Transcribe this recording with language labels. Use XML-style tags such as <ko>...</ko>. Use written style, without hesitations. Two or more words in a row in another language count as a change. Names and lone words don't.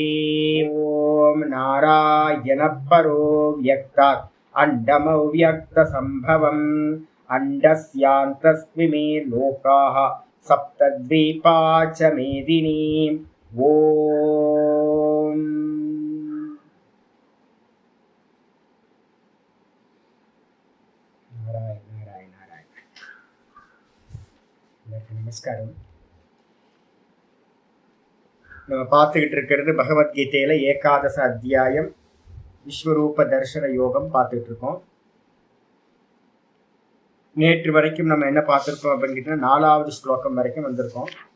<sa>ओम नारायण परो व्यक्तात् अंडमव्यक्त संभवम् अंडस्यान्तस्मिमे लोकाः सप्तद्वीपा च मेदिनी। ओम नारायण नारायण नारायण।</sa> <ta>நமஸ்காரம். நம்ம பார்த்துக்கிட்டு இருக்கிறது பகவத்கீதையில ஏகாதச அத்தியாயம் விஸ்வரூப தர்சன யோகம் பார்த்துட்டு இருக்கோம். நேற்று வரைக்கும் நம்ம என்ன பார்த்துருக்கோம் அப்படின்னு 4வது ஸ்லோகம் வரைக்கும் வந்திருக்கோம்.</ta>